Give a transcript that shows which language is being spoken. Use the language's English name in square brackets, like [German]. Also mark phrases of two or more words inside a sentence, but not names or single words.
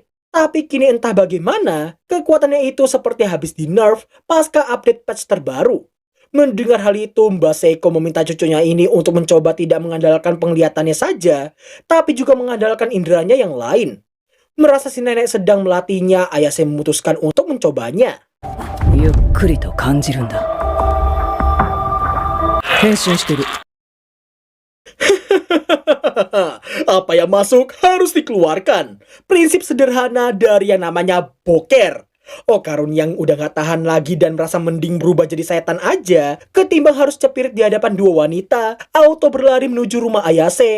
[Indonesian] Tapi kini entah bagaimana, kekuatannya itu seperti habis di nerf pasca [English] update patch [Indonesian] terbaru. Mendengar hal itu, Mbak Seiko meminta cucunya ini untuk mencoba tidak mengandalkan penglihatannya saja, tapi juga mengandalkan inderanya yang lain. Merasa si nenek sedang melatihnya, Ayase memutuskan untuk mencobanya. [Japanese] ゆっくりと感じるんだ。変身してる。 [Indonesian] Apa yang masuk harus dikeluarkan. Prinsip sederhana dari yang namanya boker. Okarun yang udah gak tahan lagi dan merasa mending berubah jadi setan aja ketimbang harus cepirit di hadapan dua wanita, auto berlari menuju rumah Ayase.